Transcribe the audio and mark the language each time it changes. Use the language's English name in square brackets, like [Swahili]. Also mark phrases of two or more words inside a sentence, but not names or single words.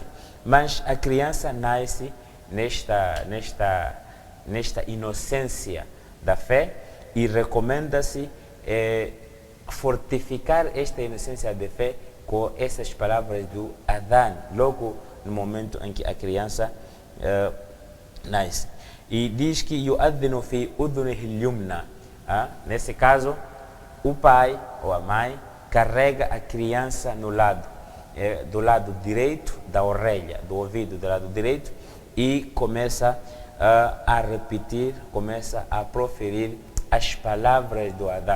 [Portuguese] Mas a criança nasce nesta inocência da fé e recomenda-se fortificar esta inocência de fé com essas palavras do adhan, logo no momento em que a criança nasce. E diz que [Arabic] يؤذن في أذنه اليمنى. [Portuguese] Nesse caso, o pai ou a mãe carrega a criança no lado, do lado direito da orelha, do ouvido do lado direito, e começa a repetir, começa a proferir as palavras do adhan.